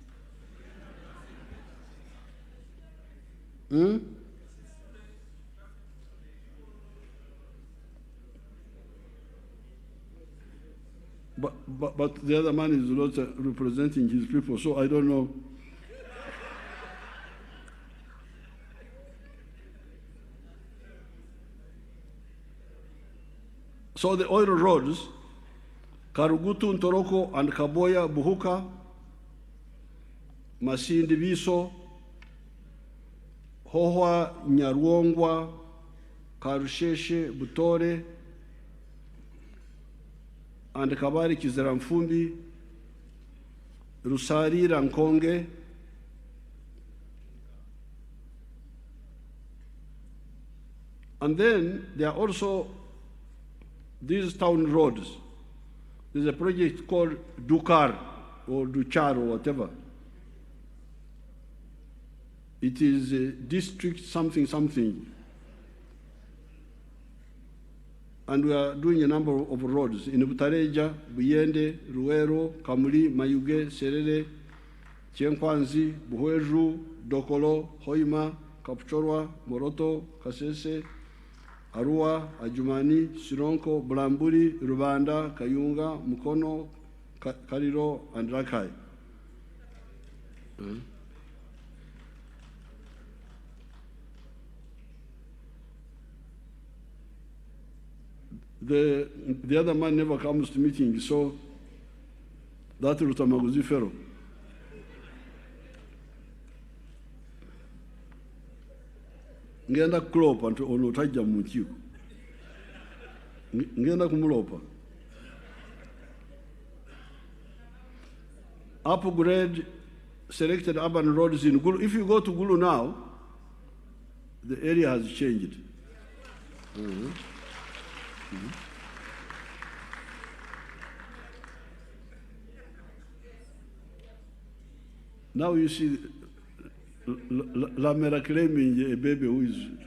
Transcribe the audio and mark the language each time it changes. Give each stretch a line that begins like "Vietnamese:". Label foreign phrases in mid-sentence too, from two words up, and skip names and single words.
English: But the other man is not representing his people, so I don't know. So the oil roads, Karugutu, Ntoroko, and Kaboya, Buhuka, Masindi Biso, Hohwa, Nyarwongwa, Karusheshe, Butore, and Kabari Kizaramfumbi, Rusari Rankonge, and then there are also these town roads. There's a project called Dukar or Duchar or whatever. It is a district something something. And we are doing a number of roads in Butareja, Buyende, Ruero, Kamuli, Mayuge, Serere, Chenkwanzi, Buhweju, Dokolo, Hoima, Kapchorwa, Moroto, Kasese, Arua, Ajumani, Sironko, Bulamburi, Rubanda, Kayunga, Mukono, Kariro, and Rakai. The other man never comes to meetings, so that Rutamaguzi Fero.
Ganda: Ngenda kulopa ono tajja mutyu. Ngenda kumulopa.
English: Upgrade selected urban roads in Gulu. If you go to Gulu now, the area has changed. Now you see Lamera claiming a baby who is.